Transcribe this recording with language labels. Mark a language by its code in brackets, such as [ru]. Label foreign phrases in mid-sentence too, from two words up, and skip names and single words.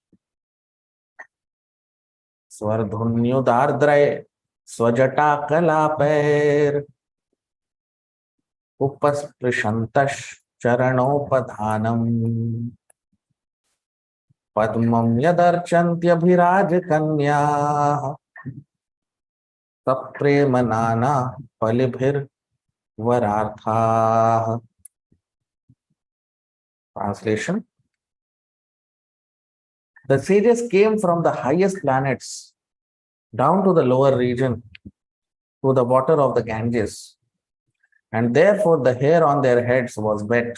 [sa] स्वर्धुन्युदार्द्रैः स्वजटाकलापैर् उपस्पृशन्तश् चरणोपधानम् पद्मं यदर्चन्त्यभिराज कन्या सप्रेमनाना बलिभिर्वरार्थाः. [en] Translation. The sages came from the highest planets down to the lower region, to the water of the Ganges, and therefore the hair on their heads was wet.